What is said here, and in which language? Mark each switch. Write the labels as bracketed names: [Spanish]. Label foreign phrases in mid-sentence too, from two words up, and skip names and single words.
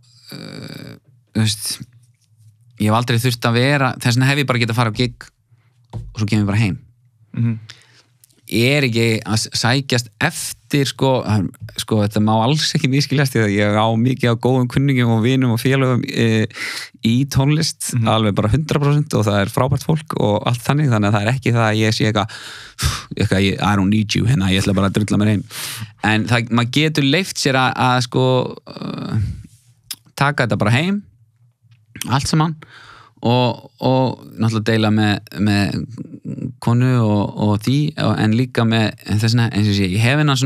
[Icelandic] ég hef aldrei þurft að vera þess vegna hef ég bara getað að fara á gig og svo kemur ég bara heim ég ekki að sækjast eftir sko þetta má alls ekki misskiljast því að ég á mikið á góðum kunningum og vinum og félögum í tónlist alveg bara 100% og það frábært fólk og allt þannig að það ekki það að ég sé eitthvað [English] I don't need you, [Icelandic] ég ætla bara að drulla mér heim en maður getur leyft sér að sko taka þetta bara heim allt saman og náttúrulega deila með konu og því en líka með þessna, eins og ég hef hennar